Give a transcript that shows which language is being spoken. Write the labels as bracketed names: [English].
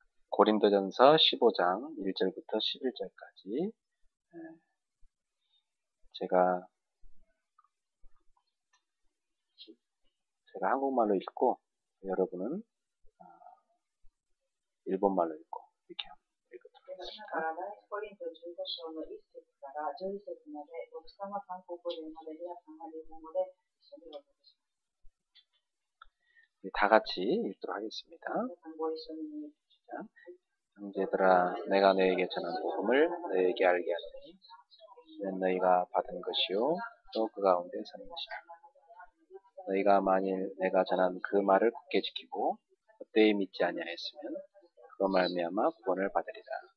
[Korean] 고린도전서 15장 1절부터 11절까지 제가 한국말로 읽고 여러분은 일본말로 읽고 이렇게 읽도록 하겠습니다. [Japanese] コリント15章の1節から11節まで、牧師様韓国語でまで皆さんが日本語で一緒にお届けします。 [Korean] 다 같이 읽도록 하겠습니다. [Japanese] 皆さんご一緒に。 [Korean] 형제들아, 내가 너에게 전한 복음을 너에게 알게 하노니 이는 너희가 받은 것이요 또 그 가운데 사는 것이다. 너희가 만일 내가 전한 그 말을 굳게 지키고 헛되이 믿지 아니하였으면 그로 말미암아 구원을 받으리라.